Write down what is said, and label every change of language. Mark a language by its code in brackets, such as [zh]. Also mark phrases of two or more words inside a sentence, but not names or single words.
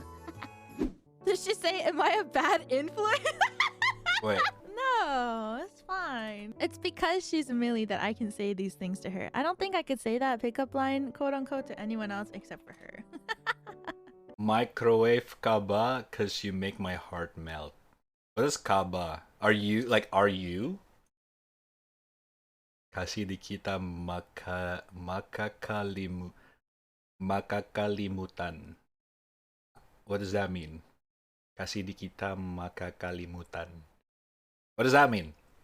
[en] Did she say, am I a bad influence? Wait. No, it's fine. It's because she's Millie that I can say these things to her. I don't think I could say that pickup line, quote unquote, to anyone else except for her. [tl] Microwave ka ba? [en] Cause you make my heart melt. What is [tl] ka ba? [en] Are you? [tl] Kasi di kita makakalimutan. [en] What does that mean? [tl] Kasi di kita makakalimutan. [en] What does that mean?